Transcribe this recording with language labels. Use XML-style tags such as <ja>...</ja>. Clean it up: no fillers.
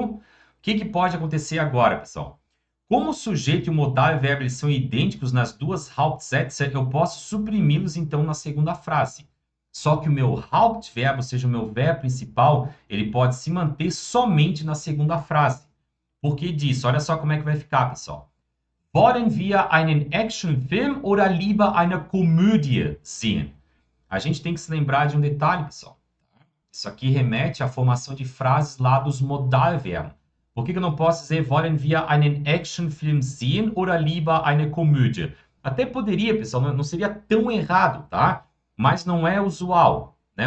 <pt>O que pode acontecer agora, pessoal? Como o sujeito e o modal e o verbo eles são idênticos nas duas Hauptsätze, eu posso suprimi-los, então, na segunda frase. Só que o meu Hauptverbo, ou seja, o meu verbo principal, ele pode se manter somente na segunda frase. Por que disso? Olha só como é que vai ficar, pessoal.</pt> <de>Wollen wir einen Actionfilm oder lieber eine Komödie sehen?</de> <pt>A gente tem que se lembrar de um detalhe, pessoal. Isso aqui remete à formação de frases lá dos Modalverben. Por que eu não posso dizer</pt> <de>wollen wir einen Actionfilm sehen oder lieber eine Komödie?</de> <pt>Até poderia, pessoal, não seria tão errado, tá? Mas não é usual. né?</pt>